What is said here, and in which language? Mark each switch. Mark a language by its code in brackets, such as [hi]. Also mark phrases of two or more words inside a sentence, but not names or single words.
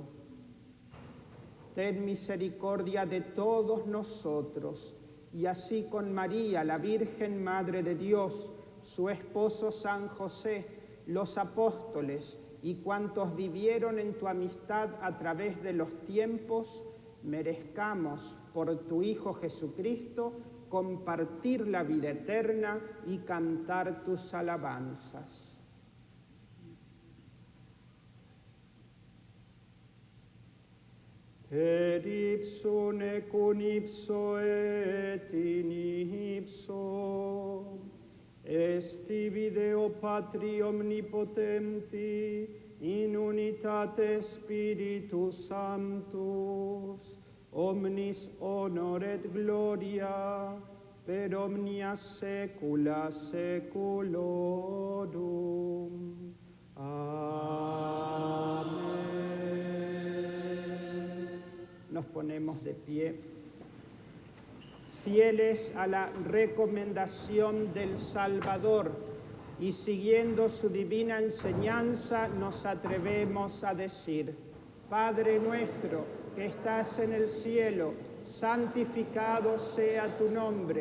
[es] Ten misericordia de todos nosotros, y así con María, la Virgen Madre de Dios, su esposo San José, los apóstoles y cuantos vivieron en tu amistad a través de los tiempos, merezcamos por tu Hijo Jesucristo compartir la vida eterna y cantar tus alabanzas. [la] Per ipsum et cum ipso et in ipso esti Deo Patri omnipotenti in unitate Spiritus Sanctus, omnis honor et gloria per omnia saecula saeculorum. [es] Amén. Nos ponemos de pie. Fieles a la recomendación del Salvador y siguiendo su divina enseñanza, nos atrevemos a decir: Padre nuestro que estás en el cielo, santificado sea tu nombre.